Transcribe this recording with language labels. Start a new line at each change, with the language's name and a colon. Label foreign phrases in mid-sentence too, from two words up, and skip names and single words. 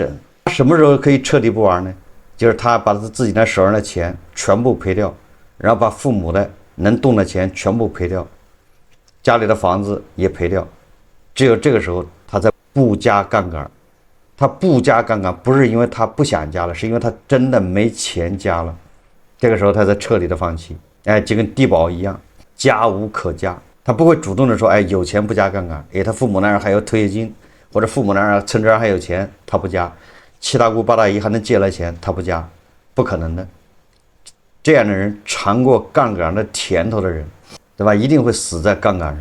Chinese: 什麼時候可以徹底不玩呢？就是他把他自己的手上的錢全部賠掉，然後把父母的能動的錢全部賠掉，家裡的房子也賠掉。只有這個時候他才不加槓桿。他不加槓桿不是因為他不想加了，是因為他真的沒錢加了。這個時候他才徹底的放棄。就跟地保一樣，加無可加。他不會主動的說有錢不加槓桿。他父母那兒還有退休金，或者父母那兒存折還有錢，他不加。七大姑八大姨還能借來錢，他不加，不可能的。這樣的人，嘗過槓桿的甜頭的人，對吧？一定會死在槓桿上。